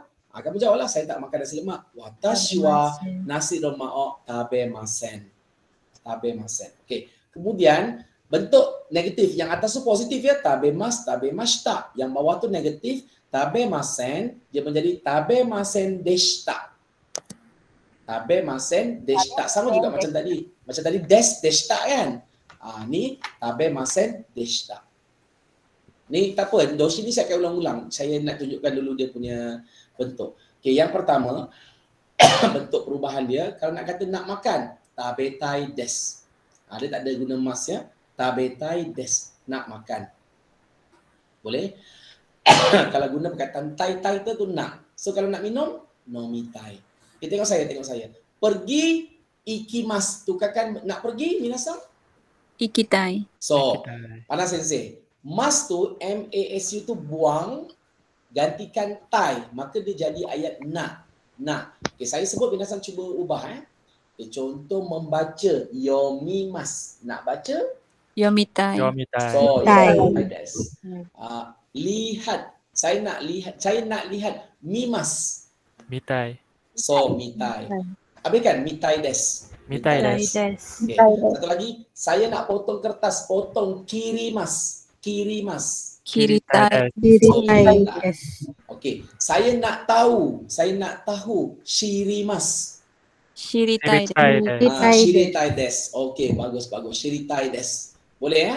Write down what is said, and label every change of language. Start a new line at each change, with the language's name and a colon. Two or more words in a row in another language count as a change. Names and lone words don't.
Malay: Kamu jawablah, saya tak makan nasi lemak.
Japanese: Watashi wa nasi lemak tabemasen.
Malay: Okey. Kemudian bentuk negatif, yang atas tu positif ya, tabemashita. Yang bawah tu negatif, tabemasen, dia menjadi
Japanese: 食べませんでした. 食べませんでした,
Malay: sama juga macam tadi. Macam tadi deshita kan. Ni
Japanese: 食べませんでした.
Malay: Ni tak apa, doshi ni saya akan ulang-ulang. Saya nak tunjukkan dulu dia punya bentuk. Okey, yang pertama bentuk perubahan dia, kalau nak kata nak makan,
Japanese: 食べたいです.
Malay: Dia tak ada guna mas ya.
Japanese: 食べたいです,
Malay: nak makan. Boleh? Kalau guna perkataan tai tu nak. So kalau nak minum, nomitai. Okay, tengok saya. Pergi, ikimas. Tukarkan nak pergi, minasang? Ikitai. So, Pana Sensei. Mas tu, M-A-S-U tu buang, gantikan tai. Maka dia jadi ayat nak. Okay, saya sebut, minasang cuba ubah. Okay, contoh membaca, yomimas. Nak baca? Yomitai. So, lihat. Saya nak lihat. Mimas. Mitai. So, mitai. Habiskan,
Japanese: 見たいです. 見たいです.
Malay: Okay. Satu lagi, saya nak potong kertas. Potong kirimas. Kiritai. Okey, saya nak tahu. Shirimas. Shiritai des. Okey, bagus.
Japanese: 知りたいです.
Malay: Boleh ya?